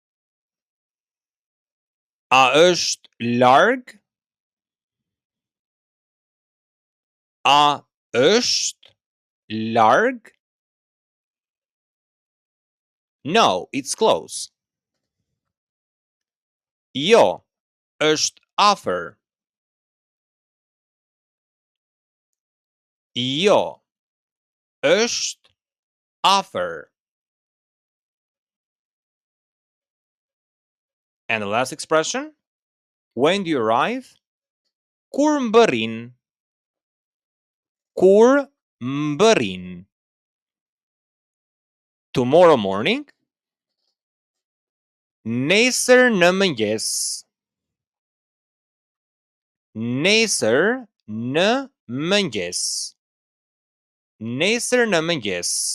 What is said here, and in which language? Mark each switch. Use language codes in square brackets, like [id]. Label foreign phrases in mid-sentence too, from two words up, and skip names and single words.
[sq] A është larg? A është larg? [en] No, it's close. [sq] Jo, është afër. Jo, është afër. [en] And the last expression? When do you arrive? [sq] Kur mbërrin? Kur mbërrin? [en] Tomorrow morning? [sq] Nesër në mëngjes. Nesër në mëngjes. Nesër në mëngjes.